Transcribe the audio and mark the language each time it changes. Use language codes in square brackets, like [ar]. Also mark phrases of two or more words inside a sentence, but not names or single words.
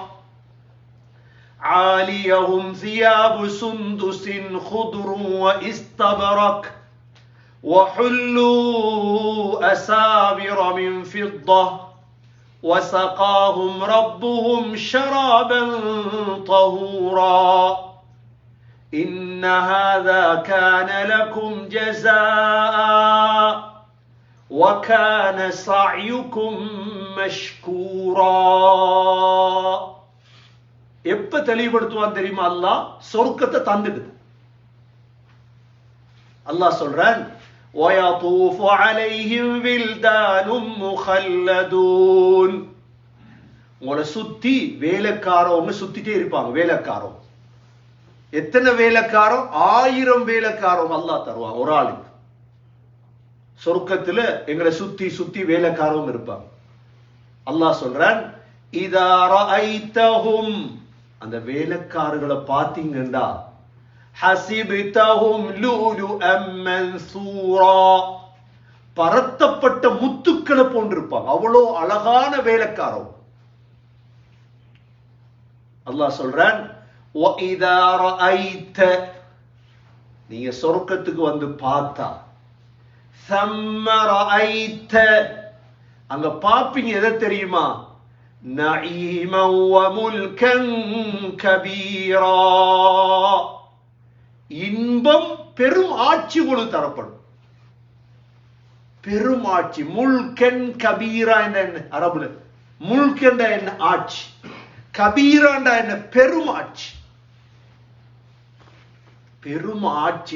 [ar] عَالِيَهُمْ ثِيَابُ سُنْدُسٍ خُضْرٌ وَإِسْتَبْرَقٍ وَحُلُّوا أَسَاوِرَ مِنْ فِضَّةٍ وَسَقَاهُمْ رَبُّهُمْ شَرَابًا طَهُورًا إِنَّ هَذَا كَانَ لَكُمْ جَزَاءً وَكَانَ سَعْيُكُمْ مَشْكُورًا. [ta] எப்ப தெளிவுபடுத்துவான் தெரியுமா? அல்லாஹ் சொர்க்கத்தை தந்துடுது. அல்லாஹ் சொல்றான், [ar] وَيَطُوفُ عَلَيْهِمْ وِلْدَانٌ مُخَلَّدُونَ. [ta] உங்களை சுத்தி வேலைக்காரவங்க சுத்திட்டே இருப்பாங்க. வேலைக்காரவங்க எத்தனை வேலைக்காரம்? 1000 வேலைக்காரம் அல்லாஹ் தருவாங்க ஒரு ஆளுக்கு. சொர்க்கத்துல எங்களை சுத்தி சுத்தி வேலைக்காரவங்க இருப்பாங்க. அல்லாஹ் சொல்றான், [ar] إذا رأيتهم, [ta] அந்த வேலைக்காரர்களை பார்த்தீங்கன்னா, [ar] حسبتهم لؤلؤا منثورا, [ta] பரத்தப்பட்ட முத்துக்களை போன்றிருப்பாங்க. அவ்வளோ அழகான வேலைக்காரவங்க. அல்லாஹ் சொல்றான், [ar] وَإِذَا رَأَيْتَ, [ta] நீங்க சொர்க்கத்துக்கு வந்து பார்த்தா, [ar] ثَمَّ رَأَيْتَ, [ta] அங்க பாப்பீங்க எதை தெரியுமா? [ar] نَعِيمًا وَمُلْكًا كَبِيرًا, [ta] இன்பம் பெரும் ஆட்சி உங்களுக்கு தரப்படும். பெரும் ஆட்சி. [ar] ملكا كبيرا [ta] என்ன அரபுல? முல்கன் என்ன? ஆட்சி. கபீராண்டா என்ன? பெரும் ஆட்சி. பெரும் ஆட்சி.